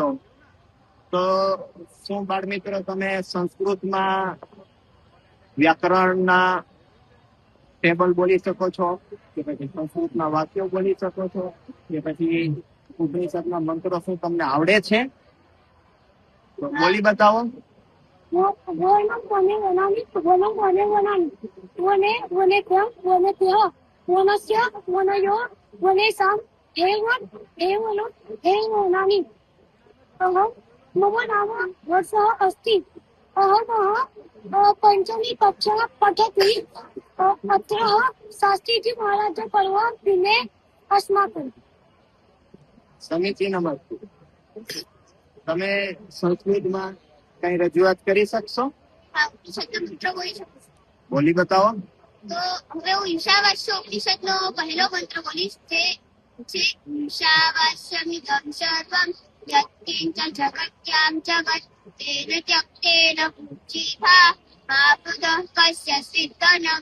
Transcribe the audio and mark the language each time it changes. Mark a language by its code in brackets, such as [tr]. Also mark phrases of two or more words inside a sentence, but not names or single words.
[gu] તો શું બાળ મિત્રો તમે સંસ્કૃતમાં વ્યાકરણના ટેબલ બોલી શકો છો, કે પછી સંસ્કૃતના વાક્યો બોલી શકો છો, કે પછી ઉપનિષદના મંત્રો શું તમને આવડે છે? બોલી બતાવો. [sa] मम नाम वर्षः अस्ति. अहं पञ्चमी कक्षा पठति. अत्र शास्त्रीजी महाराज पर्व दिने अस्माकं. [gu] સમીચીન નમસ્તે. તમે સંસ્કૃતમાં કઈ રજૂઆત કરી શકશો? બોલી બતાવો. તો હવે હું ઈશાવાસ્ય ઉપનિષદનો પહેલો મંત્ર બોલીશ. [sa] જે ईशावास्यमिदं सर्वं यत्किंच जगत्यां जगत तेन त्यक्तेन पूज्यता मा बुद्धः कस्य सिद्धनम.